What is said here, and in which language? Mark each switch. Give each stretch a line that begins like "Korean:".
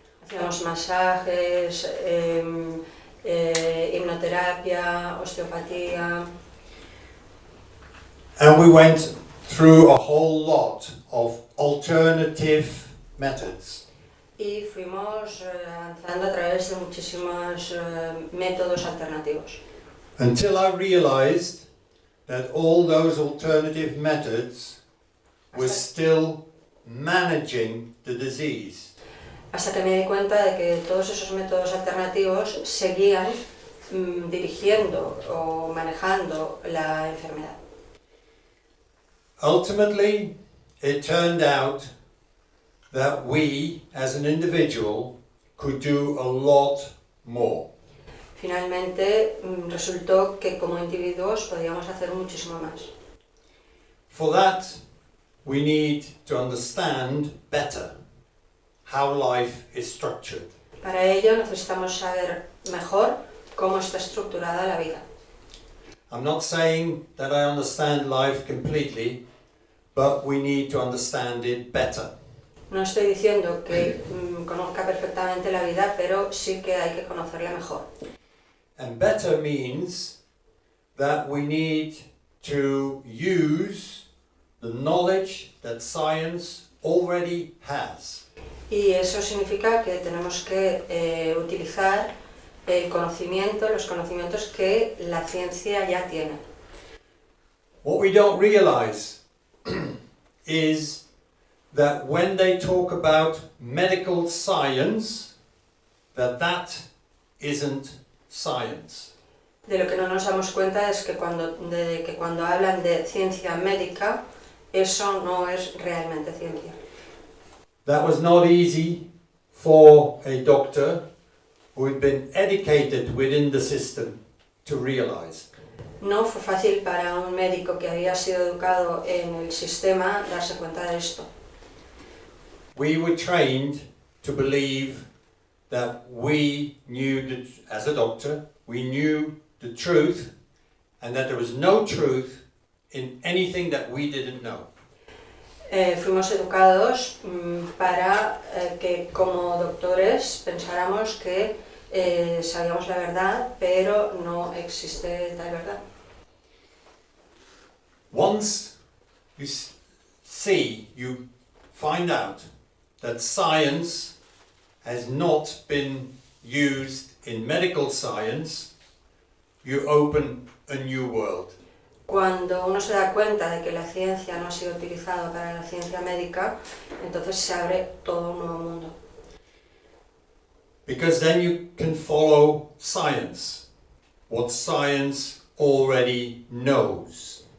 Spanish: Hacíamos masajes, hipnoterapia, osteopatía.
English: And we went through a whole lot of alternative methods.
Spanish: Y fuimos avanzando a través de muchísimos métodos alternativos.
English: Until I realized that all those alternative methods were still managing the disease.
Spanish: Hasta que me di cuenta de que todos esos métodos alternativos seguían dirigiendo o manejando la enfermedad.
English: Ultimately, it turned out that we, as an individual, could do a lot more.
Spanish: Finalmente, resultó que como individuos podíamos hacer muchísimo más.
English: For that, we need to understand better how life is structured.
Spanish: Para ello necesitamos saber mejor cómo está estructurada la vida.
English: I'm not saying that I understand life completely, but we need to understand it better.
Spanish: No estoy diciendo que conozca perfectamente la vida, pero sí que hay que conocerla mejor.
English: And better means that we need to use the knowledge that science already has.
Spanish: Y eso significa que tenemos que utilizar el conocimiento, los conocimientos que la ciencia ya tiene.
English: What we don't realize is that when they talk about medical science, that isn't science.
Spanish: De lo que no nos damos cuenta es que cuando hablan de ciencia médica, eso no es realmente ciencia.
English: That was not easy for a doctor who had been educated within the system to realize.
Spanish: No fue fácil para un médico que había sido educado en el sistema darse cuenta de esto.
English: We were trained to believe that we knew, as a doctor, we knew the truth and that there was no truth in anything that we didn't know.
Spanish: Fuimos educados para que como doctores pensáramos que sabíamos la verdad, pero no existe tal verdad.
English: Once you find out that science has not been used in medical science, you open a new world.
Spanish: Cuando uno se da cuenta de que la ciencia no ha sido utilizada para la ciencia médica, entonces se abre todo un nuevo mundo.
English: Because then you can follow science, what science already knows.